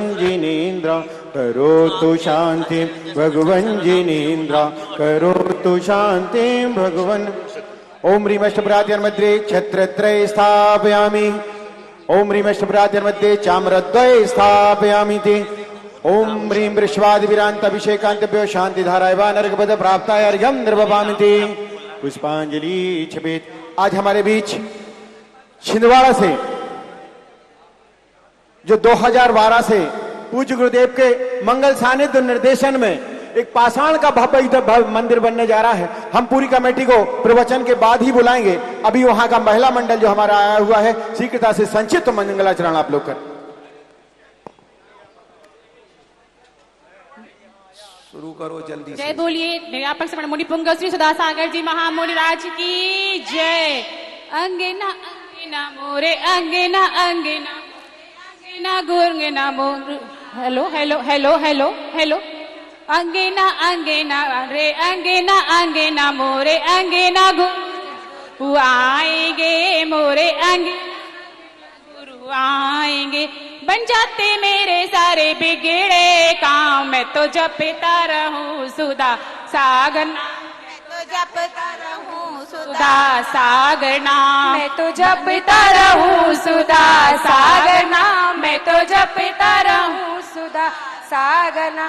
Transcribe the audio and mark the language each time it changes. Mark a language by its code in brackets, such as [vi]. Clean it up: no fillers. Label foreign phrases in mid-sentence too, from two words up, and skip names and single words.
[sa] जिनेन्द्र करोतु शान्तिं भगवन् जिनेन्द्र करोतु शान्तिं भगवन् ओम ह्रीं अष्टभ्रातर्मध्ये छत्रत्रय स्थापयामि ओम ह्रीं अष्टभ्रातर्मध्ये चाम्रद्वय स्थापयामि ते ओम ह्रीं वृषभादिविरान्तभिषेकान्तभ्यो शान्तिधाराय वा नरकपद प्राप्ताय अर्घ्यं निर्वपामि ते पुष्पांजलि छपेत। [hi] आज हमारे बीच छिंदवाड़ा से जो 2012 से पूज्य गुरुदेव के मंगल सानिध्य निर्देशन में एक पाषाण का भव्य मंदिर बनने जा रहा है। हम पूरी कमेटी को प्रवचन के बाद ही बुलाएंगे। अभी वहां का महिला मंडल जो हमारा आया हुआ है शीघ्रता से संक्षिप्त मंगलाचरण आप लोग कर शुरू करो जल्दी जय बोलिए निरापक श्रवण मुनि पुंग श्री सुधासागर जी महामुनि राज की जय। अंगना अंगना मोरे अंगना अंगना अंगना गुरंगना मोर हेलो हेलो हेलो हेलो हेलो अंगना अंगना रे अंगना अंगना मोरे अंगना गुरु आएंगे मोरे गुरु आएंगे बन जाते मेरे सारे बिगड़े काम। मैं तो जपता रहूं सुधा सागर मैं तो जपता रहूं सुधा सागर नाम मैं तो जपता रहूं सुधा सागर नाम मैं तो जपता रहूं सुधा सागर नाम।